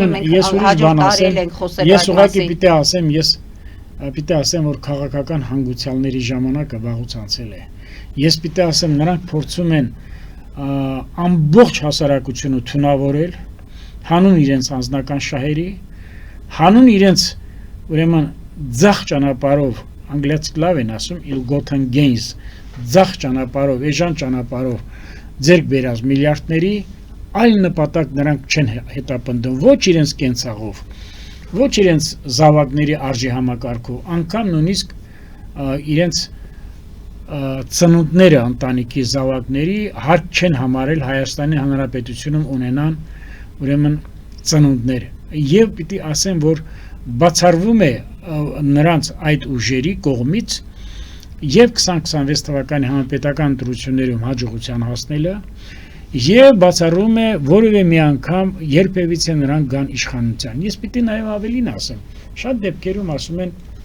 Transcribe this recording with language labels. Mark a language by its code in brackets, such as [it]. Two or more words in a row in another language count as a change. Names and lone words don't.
[hy] ուրեմն ես ուրիշ բան ասեմ, ես ուղղակի պիտի ասեմ, որ քաղաքական հանգուցյալների ժամանակը վաղուց անցել է։ Ես պիտի ասեմ, նրանք փորձում են ամբողջ հասարակությունը թունավորել, հանուն իրենց անձնական շահերի, հանուն իրենց ուրեմն ձախ ճանապարհով, անգլիացիք լավ են ասում, [en] ill-gotten gains, [hy] ձախ ճանապարհով, էժան ճանապարհով ձեռք բերած միլիարդների այլ նպատակ նրանք չեն հետապնդում, ոչ իրենց կենցաղով, ոչ իրենց զավակների արժի համակարգով, անգամ նույնիսկ իրենց ծնունդները ընտանիքի զավակների հարկ չեն համարել Հայաստանի Հանրապետությունում ունենան ուրեմն ծնունդներ։ Եվ պիտի ասեմ, որ բացառվում է նրանց այդ ուժերի կողմից եւ 2026 թվականի համապետական ընտրություններում հաջողության հասնելը եւ բացառում է որևէ մի անգամ երբևիցե նրանք գան իշխանության։ Ես պիտի նաեւ ավելին ասեմ, շատ դեպքերում ասում են,